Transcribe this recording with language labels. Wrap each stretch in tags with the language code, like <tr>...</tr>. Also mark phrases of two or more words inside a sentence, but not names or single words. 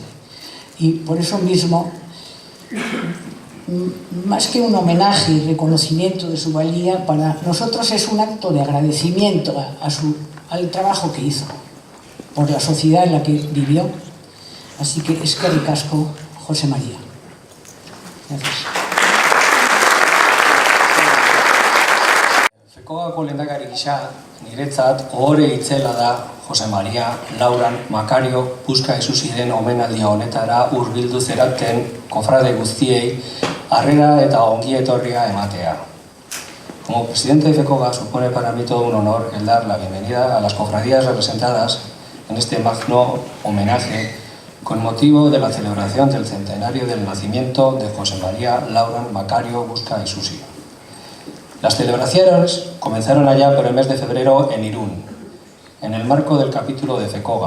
<es>Y por eso mismo, más que un homenaje y reconocimiento de su valía, para nosotros es un acto de agradecimiento al trabajo que hizo por la sociedad en la que vivió. Así que</es> <eu>eskerrik asko,</eu> <es>José María. Gracias.</es> <eu>Fekogako lehendakari gisa, niretzat ohore itzela da Jose María Lauran Makario Puska Isusiren omenaldia honetara hurbildu zeraten kofrade guztiei harrera eta ongi etorria ematea.</eu> <es>Como presidente de FECOGA supone para mí todo un honor el dar la bienvenida a las cofradías representadas en este magno homenaje con motivo de la celebración del centenario del nacimiento de José María Lauran Makario Puska Isusi. Las celebraciones comenzaron allá por el mes de febrero en Irún, en el marco del capítulo de FECOGA.</es>